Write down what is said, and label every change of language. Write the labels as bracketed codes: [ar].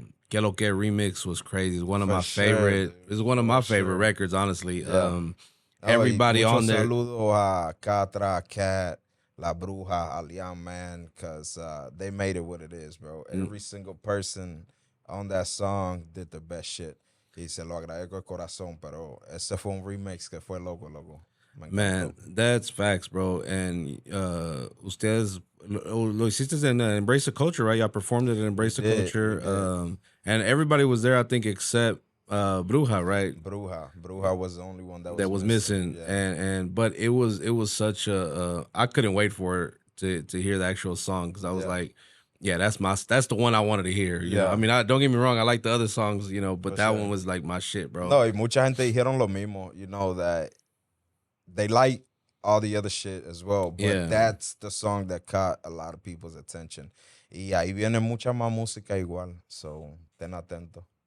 [en] Que Lo Que remix was crazy. It's one of my favorite. It's one of my favorite records, honestly. Yeah. Everybody on there. Saludo a Catra, Cat, La Bruja, Alian, man, because they made it what it is, bro. Every single person on that song did the best shit. [es] Y se lo agradezco de corazón, pero ese fue un remix que fue loco. [en] Man, that's facts, bro. And [es] ustedes lo hiciste en [en] Embrace the Culture, right? Y'all performed it in Embrace the Culture. And everybody was there, I think, except Bruja, right? Bruja was the only one that was missing. Yeah. And but it was such a I couldn't wait for it to hear the actual song, because I was like, yeah, that's the one I wanted to hear. You know? I mean, don't get me wrong, I like the other songs, but that one was like my shit, bro. [es] No, y mucha gente dijeron lo mismo, [en] that they like all the other shit as well, but that's the song that caught a lot of people's attention. [es] Y ahí viene mucha más música igual, so ten atento.